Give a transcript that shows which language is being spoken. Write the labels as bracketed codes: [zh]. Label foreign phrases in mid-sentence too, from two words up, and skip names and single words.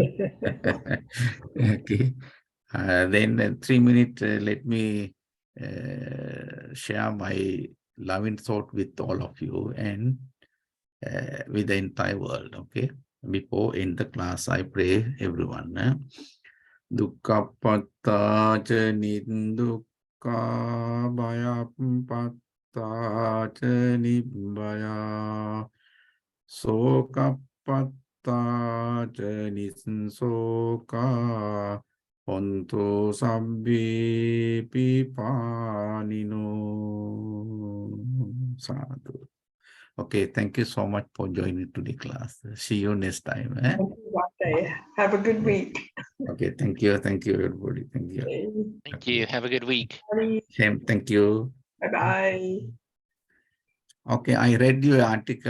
[en] Okay, then 3 minutes. Let me share my loving thought with all of you and with the entire world. Okay. Before in the class, I pray everyone. [pi] Dukkhapatta ca nindukka bhayapatta ca nibbaya sokapatta ca nisoka hontu sabbi pipanino. Sadhu. [en] Okay, thank you so much for joining today's class. See you next time. Thank you, Bhante. Have a good week. Okay, thank you everybody. Thank you. Thank you. Have a good week. Same, thank you. Bye-bye. Okay, I read your article.